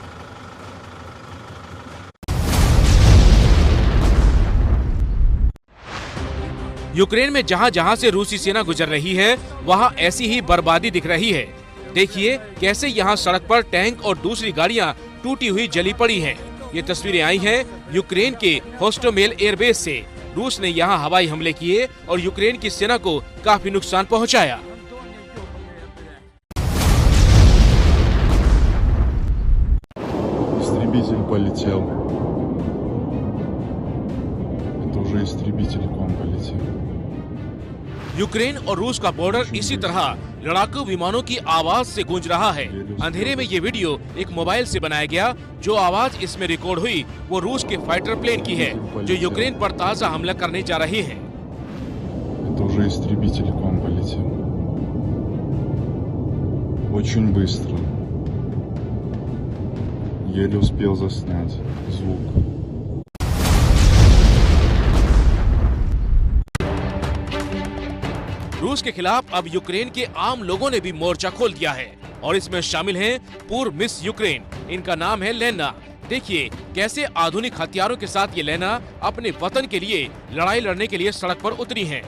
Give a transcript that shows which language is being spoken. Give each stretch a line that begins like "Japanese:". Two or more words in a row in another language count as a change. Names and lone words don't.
Hindi: यूक्रेन में जहां जहां से रूसी सेना गुजर रही है, वहां ऐसी ही बर्बादी दिख रही है। देखिए कैसे यहाँ सड़क पर टैंक और दूसरी गाड़ियां टूटी हुई जली पड़ी हैं। ये तस्वीरें आई हैं यूक्रेन के होस्टोमेल एयरबेस से। रूस ने यहाँ हवाई हमले किए और यूक्रेन की सेना को काफी नुकसान पहुंचाया।
Russian: Истребитель полетел. Это уже истребитель к вам полетел.
Hindi: यूक्रेन और रूस का बॉर्डर इसी तरह लड़ाकू विमानों की आवाज से गूंज रहा है। अंधेरे में ये वीडियो एक मोबाइल से बनाया गया। जो आवाज इसमें रिकॉर्ड हुई वो रूस के
English: fighter plane
Hindi: की है, जो यूक्रेन पर ताजा हमला करने जा रही है।
Russian: Это уже истребитель к вам полетел. Очень быстро. Еле успел заснять звук.
Hindi: रूस के खिलाफ अब यूक्रेन के आम लोगों ने भी मोर्चा खोल दिया है और इसमें शामिल हैं पूर्व मिस यूक्रेन। इनका नाम है लेना। देखिए कैसे आधुनिक हथियारों के साथ ये लेना अपने वतन के लिए लड़ाई लड़ने के लिए सड़क पर उतरी हैं।